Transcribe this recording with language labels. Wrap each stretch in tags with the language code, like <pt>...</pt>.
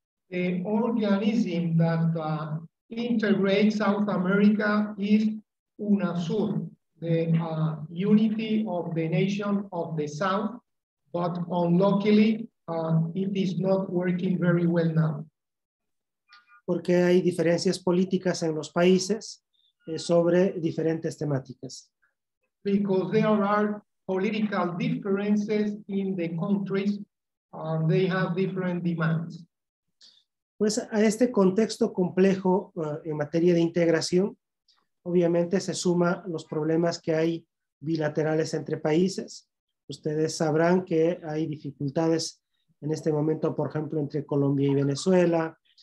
<en>The organism that integrates South America is UNASUR, the unity of the nation of the South, but unluckily it is not working very well now.</en> <es>Porque hay diferencias políticas en los países sobre diferentes temáticas.</es> <en>Because there are political differences in the countries, they have different demands.</en> <es>Pues a este contexto complejo en materia de integración, obviamente se suma los problemas que hay bilaterales entre países. Ustedes sabrán que hay dificultades en este momento, por ejemplo, entre Colombia y Venezuela.</es>